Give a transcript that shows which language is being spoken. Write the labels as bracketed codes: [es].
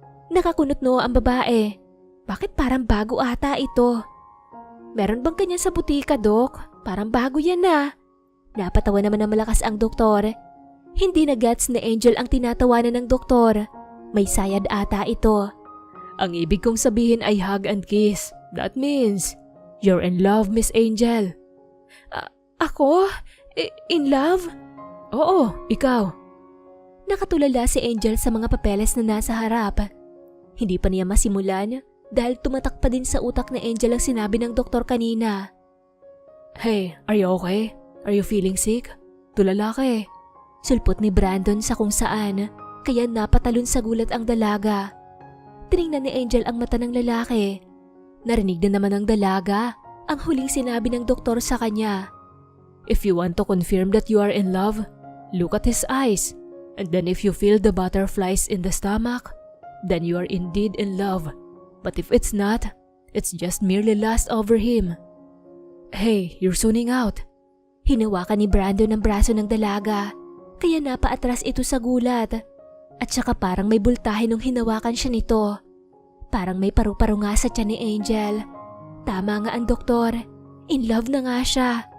[tl] Nakakunot no ang babae. Bakit parang bago ata ito? Meron bang kanya sa butika, Dok? Parang bago yan ah. Napatawa naman ng malakas ang doktor. Hindi na gets ni Angel ang tinatawanan ng doktor. May sayad ata ito. Ang ibig kong sabihin ay [en] hug and kiss. That means, you're in love, Miss Angel. [tl] Ako? In love? Oo, ikaw. Nakatulala si Angel sa mga papeles na nasa harap. Hindi pa niya masimulan dahil tumatak pa din sa utak ni Angel ang sinabi ng doktor kanina. [en] Hey, are you okay? Are you feeling sick? [tl] Tulala ka eh. Sulpot ni Brandon sa kung saan, kaya napatalon sa gulat ang dalaga. Tiningnan ni Angel ang mata ng lalaki. Narinig na naman ng dalaga ang huling sinabi ng doktor sa kanya. [en] If you want to confirm that you are in love, look at his eyes. And then if you feel the butterflies in the stomach, then you are indeed in love. But if it's not, it's just merely lust over him. Hey, you're zoning out. [tl] Hinawakan ni Brandon ang braso ng dalaga, kaya napaatras ito sa gulat. At saka parang may bultahe nung hinawakan siya nito. Parang may paru-paro nga sa tiyan ni Angel. Tama nga ang doktor. In love na nga siya.